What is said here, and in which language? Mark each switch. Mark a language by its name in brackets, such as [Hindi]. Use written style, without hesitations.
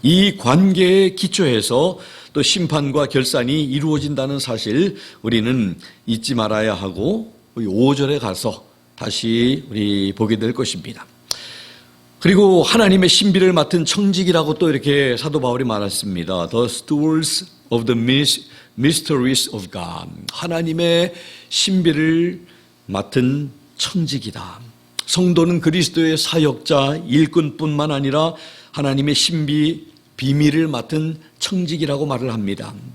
[Korean] 이 관계에 기초해서 또 심판과 결산이 이루어진다는 사실 우리는 잊지 말아야 하고 5절에 가서 다시 우리 보게 될 것입니다. 그리고 하나님의 신비를 맡은 청직이라고 또 이렇게 사도 바울이 말했습니다. [English] The stewards of the mysteries of God. [Korean] 하나님의 신비를 맡은 청직이다. 성도는 그리스도의 사역자, 일꾼뿐만 아니라 하나님의 신비, 비밀을 맡은 청직이라고 말을 합니다.